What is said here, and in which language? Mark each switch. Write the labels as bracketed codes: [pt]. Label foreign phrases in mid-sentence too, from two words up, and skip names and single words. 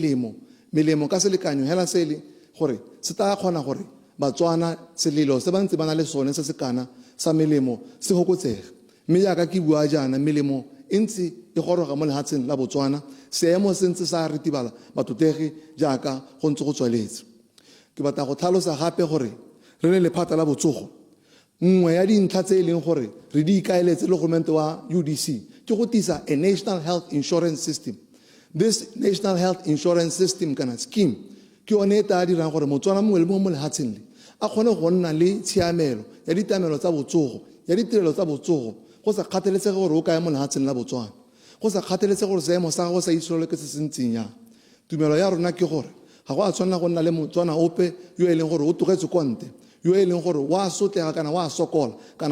[tn] melemo ka selekanyo hela se le gore se tla kgona gore Batswana selelo se ba ntse ba na le sone se se kana sa melemo se gokotsega mme jaaka ke bua jaana melemo e ntse e goroga mo lehatsheng la Botswana seemo se ntse sa ritibala bathotegi jaaka go ntse go tsweletse ke batla go tlhalosa gape gore re le lephata la botsogo nngwe ya dintlha tse e leng gore re di ikaeletse le goromente wa UDC ke go tisa [en] a national health insurance system. This national health insurance system [tn] kana scheme ke one e tla dirang gore Motswana mongwe le mongwe mo lehatsheng le a kgone go nna le tshiamelo ya ditamelo tsa botsogo ya ditirelo tsa botsogo go sa kgathaletsege gore o kae mo lehatsheng la Botswana go sa kgathaletsege gore seemo sa gago sa itsholo ke se se ntseng yang tumelo ya rona ke gore ga go a tshwanela go nna le Motswana ope yo e leng gore o togetse konte yo e leng gore wa sotlega kana wa sokola kana